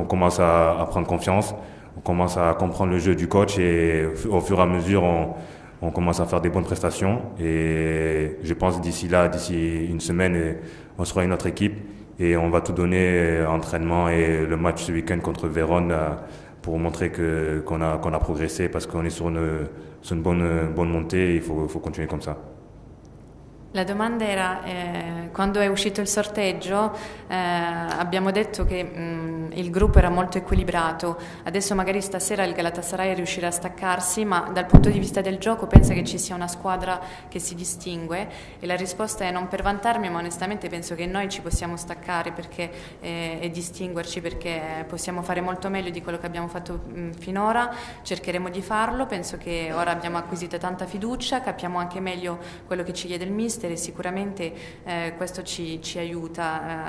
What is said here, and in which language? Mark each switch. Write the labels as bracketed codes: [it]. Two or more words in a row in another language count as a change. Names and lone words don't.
[fr] commence à prendre confiance, on commence à comprendre le jeu du coach et au fur et à mesure on commence à faire des bonnes prestations et je pense d'ici une semaine on sera une autre équipe et on va tout donner entraînement et le match ce week-end contre Vérone pour montrer qu'on a progressé parce qu'on est sur une bonne montée et il faut continuer comme ça. [it] La domanda era, quando è uscito il sorteggio abbiamo detto che il gruppo era molto equilibrato, adesso magari stasera il Galatasaray riuscirà a staccarsi, ma dal punto di vista del gioco pensa che ci sia una squadra che si distingue? E la risposta è non per vantarmi, ma onestamente penso che noi ci possiamo staccare e distinguerci perché possiamo fare molto meglio di quello che abbiamo fatto finora, cercheremo di farlo, penso che ora abbiamo acquisito tanta fiducia, capiamo anche meglio quello che ci chiede il mister e sicuramente questo ci aiuta.